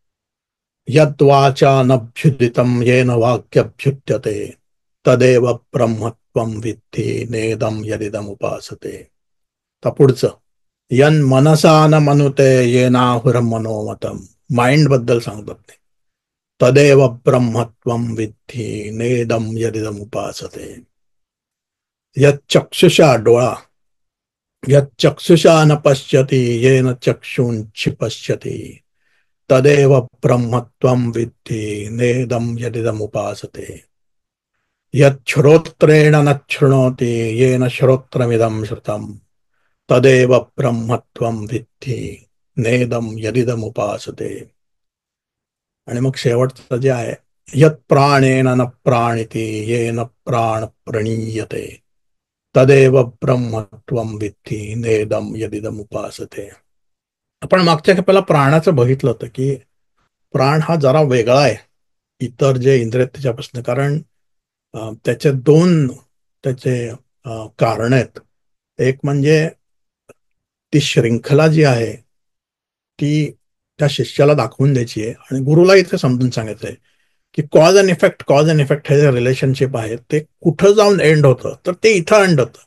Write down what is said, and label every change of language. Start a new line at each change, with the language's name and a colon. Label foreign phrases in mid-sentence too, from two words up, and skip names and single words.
Sanskrit: यद्वाचानभ्युदितं येन वाक्यभ्युद्यते तदेव ब्रह्मत्वं विद्धि नेदं यदिदमुपासते.
Marathi: तर पुढचं
Sanskrit: यन मनसा न मनुते येनाहुर्मनोमतं,
Marathi: माइंड बद्दल सांगतात ते.
Sanskrit: तदेव ब्रह्मत्वं विद्धि नेदं यदिदमुपासते. यच्चक्षुषा डोळा, यच्चक्षुषा न पश्यति येन चक्षुंषि पश्यति तदेव ब्रह्मत्वं विद्धि नेदं यदिदमुपासते. यच्छ्रोत्रेण न शृणोति येन श्रोत्रमिदं श्रुतं तदेव ब्रह्मत्वं विद्धि नेदं यदिदमुपासते.
Marathi: आणि मग शेवटचं जे आहे,
Sanskrit: यत् प्राणेन न प्राणिति येन प्राण प्रणीयते तदेव ब्रह्मत्वं विद्धि नेदं यदिदमुपासते.
Marathi: आपण मागच्या खेपेला प्राणाचं बघितलं होतं की प्राण हा जरा वेगळा आहे इतर जे इंद्रिय त्याच्यापासून, कारण त्याचे दोन त्याचे कारण आहेत. एक म्हणजे ती श्रृंखला जी आहे ती त्या शिष्याला दाखवून द्यायची आहे आणि गुरुला इथे समजून सांगायचं आहे की
English: cause and effect
Marathi: हे जे रिलेशनशिप आहे ते कुठं जाऊन एंड होतं, तर ते इथं एंड होतं.